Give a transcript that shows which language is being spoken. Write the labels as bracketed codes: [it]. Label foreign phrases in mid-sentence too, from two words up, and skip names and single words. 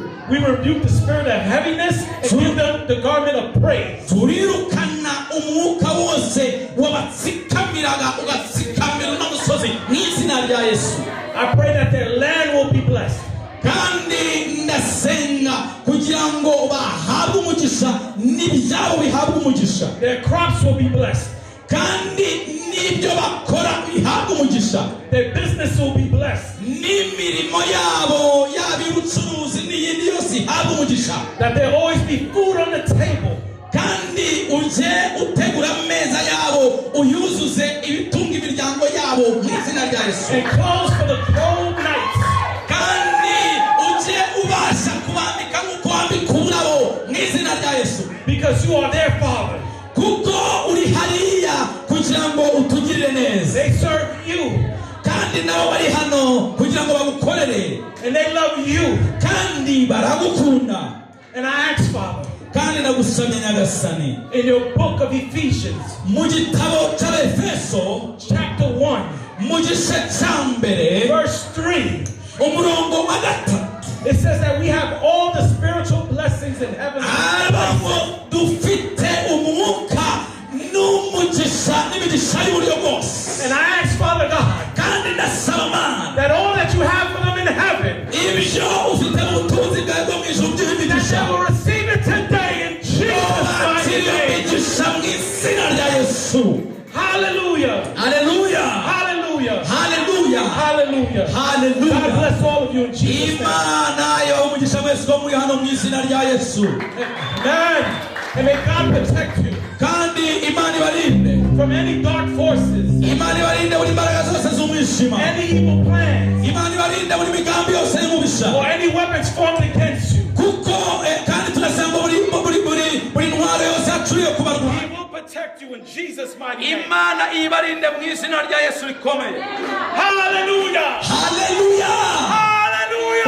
[en] We rebuke the spirit of heaviness and give them the garment of praise. [rw] turirukana umwuka wose wabatsikamiraga ugatsikamira n'umusozi mu izina rya Yesu. [en] I pray that their land will be blessed. [rw] kandi ndasenga kugira ngo bahabwe umugisha n'ibyabo bihabwe umugisha. [en] Their crops will be blessed. [rw] kandi n'ibyo bakora bihabwe umugisha. [en] Their business will be blessed. [rw] n'imirimo yabo yaba y'ubucuruzi n'iyindi yose ihabwe umugisha. [en] That there always be food on the table. [rw] kandi uje utegura ameza yabo uyuzuze ibitunga imiryango yabo mu izina rya Yesu. [en] And clothes for the cold nights. [rw] kandi uje ubasha kubambika nk'uko wambika ururabo mu izina rya Yesu. [en] Because you are their Father. [rw] kuko uri hariya kugira ngo utugirire neza. [en] They serve you. [rw] kandi nabo bari hano kugira ngo bagukorere. [en] And they love you. [rw] kandi baragukunda. [en] And I ask, Father, [rw] kandi ndagusabye nyagasani [en] in your book of Ephesians, [rw] mu gitabo cy'Abefeso [en] chapter 1, [rw] mu gice cya mbere [en] verse 3, [rw] umurongo wa gatatu [en] it says that we have all the spiritual blessings in heaven. [rw] abaho dufite umwuka n'umugisha n'imigisha y'uburyo bwose. [en] And I ask, Father God, [rw] kandi ndasaba Mana [en] that all that you have for them in heaven, [rw] ibyo ufite mu butunzi bwawe bwo mu ijuru [en] that [rw] by'imigisha [en] they will receive it today in Jesus' mighty [rw] bakiriye [en] name. [rw] imigisha mu izina rya Yesu. [en] Hallelujah. [rw] Haleluya. [en] Hallelujah. [rw] Haleluya. [en] Hallelujah. [rw] Haleluya. [en] God bless all of you in Jesus' name. [rw] Imana yawe umugisha mwese ko muri hano mu izina rya Yesu. [en] Amen. And may God protect you [rw] kandi Imana ibarinde. [en] from any dark forces, [rw] Imana ibarinde buri mbaraga zose z'umwijima. [en] any evil plans, [rw] Imana ibarinde buri migambi yose y'umubisha. [en] or any weapons formed against you. [rw] kuko kandi turasanga buri ntwaro yose yacuriye ku barwanyi. [en] He will protect you in Jesus' mighty name. [rw] Imana ibarinde mu izina rya Yesu rikomeye. [en] Hallelujah. [rw] Haleluya. [en] Hallelujah.